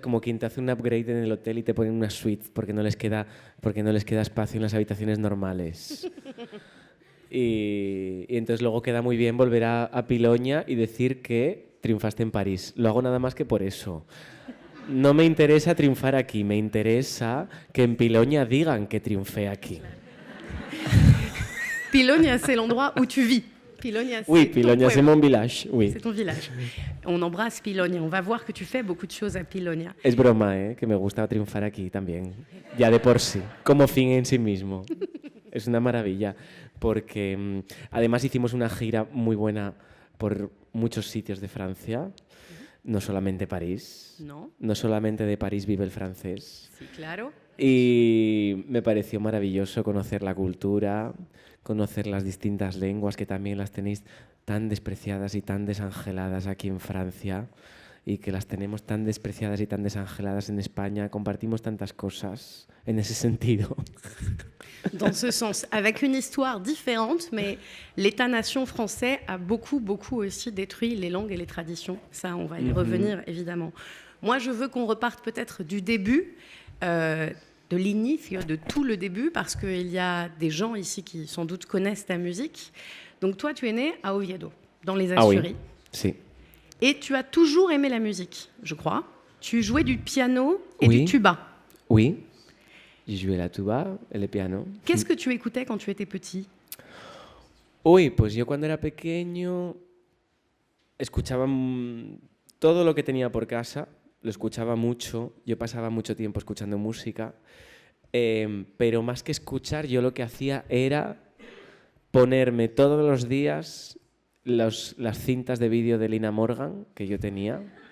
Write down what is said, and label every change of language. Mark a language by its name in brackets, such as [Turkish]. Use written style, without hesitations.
[Spanish] Como quien te hace un upgrade en el hotel y te ponen una suite porque no les queda espacio en las habitaciones normales. Y entonces luego queda muy bien volver a Piloña y decir que triunfaste en París. Lo hago nada más que por eso. No me interesa triunfar aquí, me interesa que en Piloña digan que triunfé aquí. [French] Pilogne, c'est l'endroit où tu vis. Pilogne, Oui, Piloña, c'est mon village. Oui. C'est ton village. On embrasse Pilogne. On va voir que tu fais beaucoup de choses à Pilogne. [Spanish] Es broma, que me gusta triunfar aquí también. Ya de por sí, como fin en sí mismo. Es una maravilla, porque además hicimos una gira muy buena por muchos sitios de Francia. No solamente París. No solamente de París vive el francés. Sí, claro. Y me pareció maravilloso conocer la cultura, conocer las distintas lenguas que también las tenéis tan despreciadas y tan desangeladas aquí en Francia y que las tenemos tan despreciadas y tan desangeladas en España. Compartimos tantas cosas en ese sentido. [French] Dans ce sens, avec une histoire différente, mais l'État-nation français a beaucoup aussi détruit les langues et les traditions. Ça, on va y revenir, évidemment. Moi, je veux qu'on reparte peut-être du début, de l'inicio, de tout le début, parce qu'il y a des gens ici qui, sans doute, connaissent ta musique. Donc, toi, tu es né à Oviedo, dans les Asturies. Ah oui, si. Et tu as toujours aimé la musique, je crois. tu jouais du piano et Oui. du tuba. Oui, j'ai joué la tuba et le piano. Qu'est-ce que tu écoutais quand tu étais petit? [Spanish] Uy, pues yo cuando era pequeño escuchaba todo lo que tenía por casa, lo escuchaba mucho, yo pasaba mucho tiempo escuchando música, pero más que escuchar, yo lo que hacía era ponerme todos los días las cintas de vídeo de Lina Morgan que yo tenía.